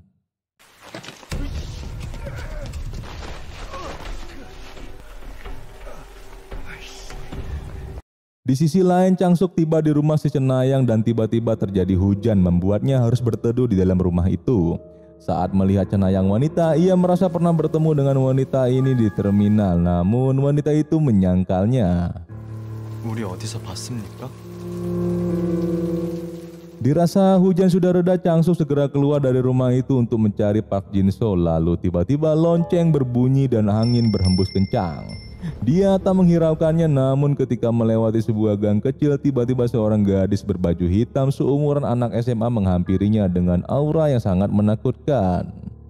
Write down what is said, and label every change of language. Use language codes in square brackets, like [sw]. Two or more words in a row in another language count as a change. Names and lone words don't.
[id] Di sisi lain, Changsuk tiba di rumah si cenayang dan tiba-tiba terjadi hujan membuatnya harus berteduh di dalam rumah itu. Saat melihat cenayang wanita, ia merasa pernah bertemu dengan wanita ini di terminal, namun wanita itu menyangkalnya. [ko] 우리 어디서 봤습니까? [id] Dirasa hujan sudah reda, Changsuk segera keluar dari rumah itu untuk mencari Park Jin-soo. Lalu tiba-tiba lonceng berbunyi dan angin berhembus kencang. Dia tak menghiraukannya, namun ketika melewati sebuah gang kecil, tiba-tiba seorang gadis berbaju hitam seumuran anak SMA menghampirinya dengan aura yang sangat menakutkan.